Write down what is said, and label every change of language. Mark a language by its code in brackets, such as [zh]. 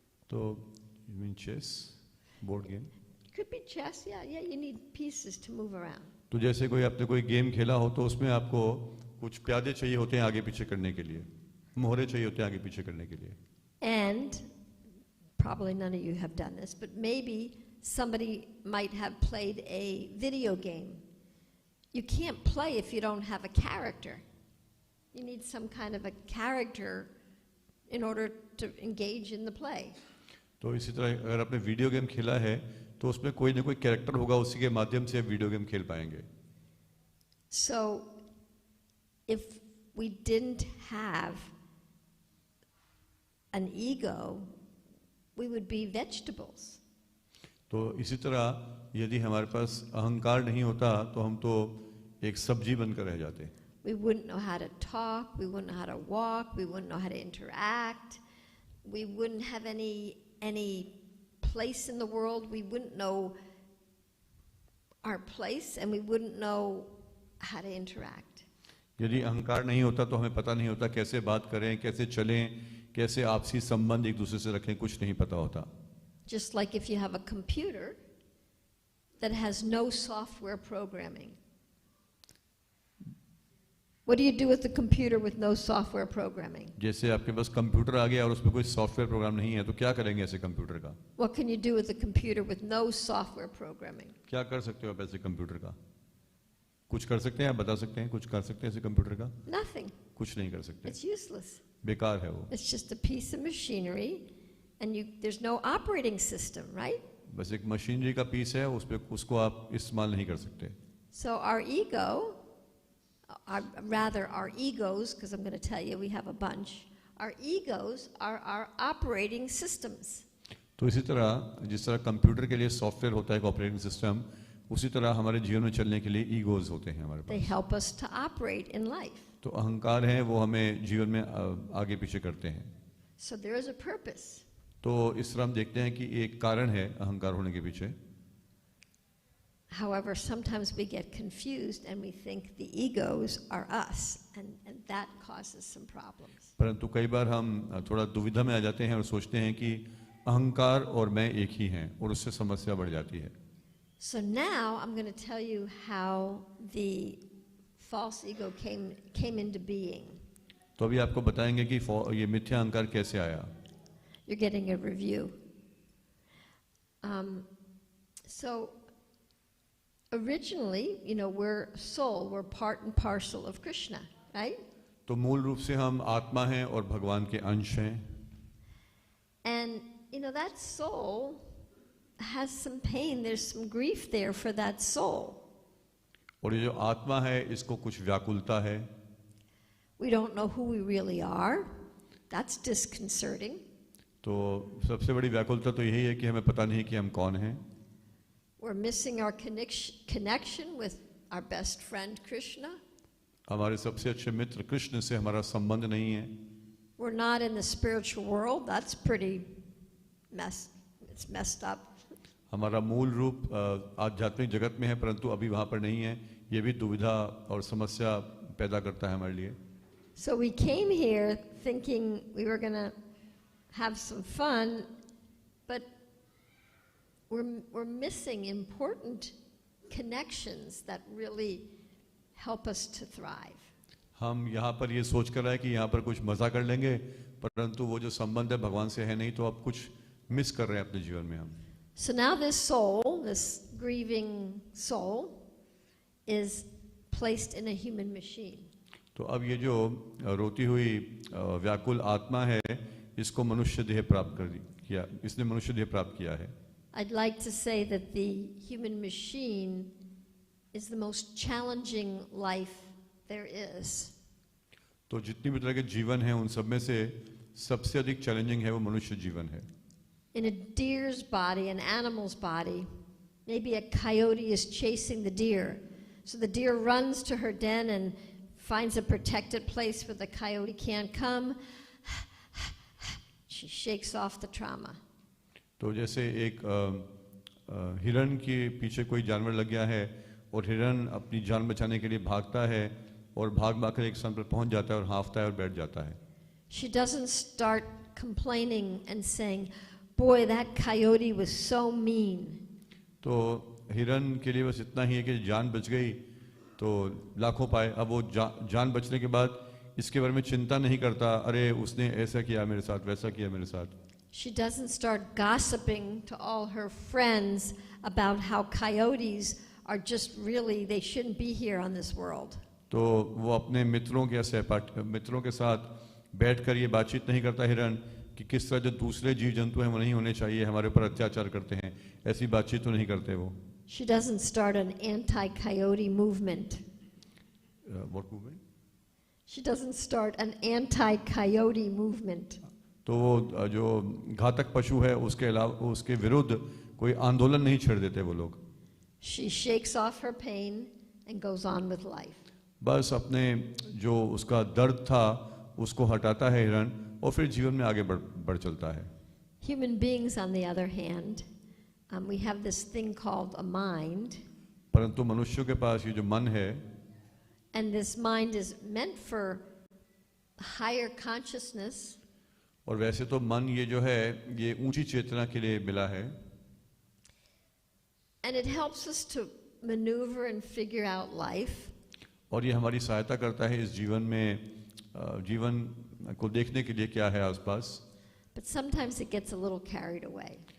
[hi] तो [en] you mean chess, board game? It could be chess, yeah, you need pieces to move around. [hi] तो जैसे कोई आपने कोई गेम खेला हो तो उसमें आपको कुछ प्यादे चाहिए होते हैं आगे पीछे करने के लिए, मोहरे चाहिए होते हैं आगे पीछे करने के लिए। [en] And probably none of you have done this, but maybe somebody might have played a video game. You can't play if you don't have a character. You need some kind of a character in order to engage in the play. [hi] तो इसी तरह अगर आपने video game खेला है तो उसमें कोई ना कोई कैरेक्टर होगा, उसी के माध्यम से वीडियो गेम खेल पाएंगे। [en] So if we didn't have an ego, we would be vegetables. [hi] तो इसी तरह यदि हमारे पास अहंकार नहीं होता तो हम तो एक सब्जी बनकर रह जाते। [en] We wouldn't know how to talk, we wouldn't know how to walk, we wouldn't know how to interact, we wouldn't have any place in the world, we wouldn't know our place and we wouldn't know how to interact. [hi] यदि अहंकार नहीं होता तो हमें पता नहीं होता कैसे बात करें, कैसे चलें, कैसे आपसी संबंध एक दूसरे से रखें, कुछ नहीं पता होता। [en] Just like if you have a computer that has no software programming. What do you do with the computer with no software programming? [hi] जैसे आपके पास कंप्यूटर आ गया और उसमें कोई सॉफ्टवेयर प्रोग्राम नहीं है तो क्या करेंगे ऐसे कंप्यूटर का? [en] What can you do with the computer with no software programming? [hi] क्या कर सकते हो आप ऐसे कंप्यूटर का? कुछ कर सकते हैं, आप बता सकते हैं कुछ कर सकते हैं ऐसे कंप्यूटर का? [en] Nothing. [hi] कुछ नहीं कर सकते, [en] It's useless. [hi] बेकार है वो। [en] It's just a piece of machinery and there's no operating system, right? [hi] बस एक मशीनरी का पीस है, उसको आप इस्तेमाल नहीं कर सकते। [en] So our ego, rather our egos, because I'm going to tell you we have a bunch, our egos are our operating systems. [hi] तो इसी तरह जिस तरह कंप्यूटर के लिए सॉफ्टवेयर होता है एक ऑपरेटिंग सिस्टम, उसी तरह हमारे जीवन में चलने के लिए ईगोज होते हैं हमारे [en] They [hi] pass. [en] help us to operate in life. [hi] तो अहंकार है वो हमें जीवन में आगे पीछे करते हैं। [en] So there is a purpose. [hi] तो इस तरह हम देखते हैं कि एक कारण है अहंकार होने के पीछे। [en] However, sometimes we get confused and we think the egos are us, and that causes some problems. [hi] परंतु कई बार हम थोड़ा दुविधा में आ जाते हैं और सोचते हैं कि अहंकार और मैं एक ही हैं और उससे समस्या बढ़ जाती है। [en] So now I'm going to tell you how the false ego came into being. [hi] तो अभी आपको बताएंगे कि ये मिथ्या अहंकार कैसे आया। [en] You're getting a review. So originally, we're soul, we're part and parcel of Krishna, right? [hi] तो मूल रूप से हम आत्मा हैं और भगवान के अंश हैं। [en] And that soul has some pain, there's some grief there for that soul. [hi] और ये जो आत्मा है इसको कुछ व्याकुलता है. [en] We don't know who we really are. That's disconcerting. [hi] तो सबसे बड़ी व्याकुलता तो यही है कि हमें पता नहीं कि हम कौन हैं. [en] We're missing our connection with our best friend Krishna. [hi] हमारे सबसे अच्छे मित्र कृष्ण से हमारा संबंध नहीं है. [en] We're not in the spiritual world. That's pretty it's messed up. [hi] हमारा मूल रूप आध्यात्मिक जगत में है परंतु अभी वहाँ पर नहीं है. ये भी दुविधा और समस्या पैदा करता है हमारे लिए. [en] So we came here thinking we were going to have some fun, but we're missing important connections that really help us to thrive. [hi] हम यहाँ पर ये सोच कर आए कि यहाँ पर कुछ मजा कर लेंगे परंतु वो जो संबंध है भगवान से है नहीं, तो अब कुछ मिस कर रहे हैं अपने जीवन में हम. [en] So now this soul, this grieving soul, is placed in a human machine. [hi] तो अब ये जो रोती हुई व्याकुल आत्मा है इसको मनुष्य देह प्राप्त किया, इसने मनुष्य देह प्राप्त किया है. [en] I'd like to say that the human machine is the most challenging life there is. [hi] तो जितनी भी तरह के जीवन हैं उन सब में से सबसे अधिक चैलेंजिंग है वो मनुष्य जीवन है. [en] In a deer's body, an animal's body, maybe a coyote is chasing the deer. So the deer runs to her den and finds a protected place where the coyote can't come. She shakes off the trauma. [hi] तो जैसे एक हिरण के पीछे कोई जानवर लग गया है और हिरण अपनी जान बचाने के लिए भागता है और भाग कर एक स्थान पर पहुंच जाता है और हाँफता है और बैठ जाता है. [en] She doesn't start complaining and saying, "Boy, that coyote was so mean." [hi] तो हिरण के लिए बस इतना ही है कि जान बच गई तो लाखों पाए. अब वो जान बचने के बाद इसके बारे में चिंता नहीं करता, अरे उसने ऐसा किया मेरे साथ, वैसा किया मेरे साथ. [en] She doesn't start gossiping to all her friends about how coyotes are just really, they shouldn't be here on this world. [hi] तो वो अपने मित्रों के साथ बैठकर ये बातचीत नहीं करता हिरण कि किस तरह जो दूसरे जीव जंतु हैं वो नहीं होने चाहिए, हमारे ऊपर अत्याचार करते हैं, ऐसी बातचीत तो नहीं करते वो. [en] She doesn't start an anti-coyote movement. What movement? She doesn't start an anti-coyote movement. [hi] तो वो जो घातक पशु है उसके अलावा उसके विरुद्ध कोई आंदोलन नहीं छेड़ देते वो लोग. [en] She shakes off her pain and goes on with life. [hi] बस अपने जो उसका दर्द था उसको हटाता है हिरण और फिर जीवन में आगे बढ़ चलता है. [en] Human beings, on the other hand, we have this thing called a mind. [hi] परंतु मनुष्यों के पास ये जो मन है, [en] and this mind is meant for higher consciousness. [hi] और वैसे तो मन ये जो है ये ऊंची चेतना के लिए मिला है. [en] And it helps us to maneuver and figure out life. [hi] और ये हमारी सहायता करता है इस जीवन में जीवन को देखने के लिए क्या है आसपास. [en] But sometimes it gets a little carried away.